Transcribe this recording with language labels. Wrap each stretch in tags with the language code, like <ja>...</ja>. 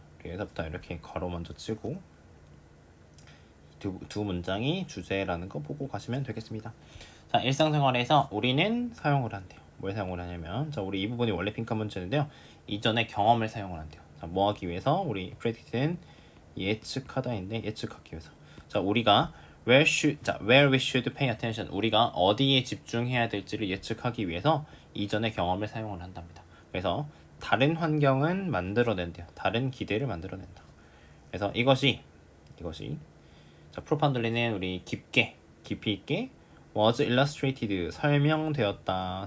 <ko>여기서부터 이렇게 괄호 먼저 치고 두 문장이 주제라는 거 보고 가시면 되겠습니다. 자, 일상생활에서 우리는 사용을 한대요. 뭘 사용을 하냐면 자, 우리 이 부분이 원래 빈칸 문제인데요. 이전의 경험을 사용을 한대요. 자, 뭐 하기 위해서? 우리 predict는 예측하다인데 예측하기 위해서. 자, 우리가</ko> <en>where we should pay attention.</en> <ko>우리가 어디에 집중해야 될지를 예측하기 위해서 이전의 경험을 사용을 한답니다. 그래서 다른 환경은 만들어낸대요. 다른 기대를 만들어낸다. 그래서 이것이 자, 프로판들리는 우리 깊이 있게</ko> <en>was illustrated</en> <ko>설명되었다.</ko>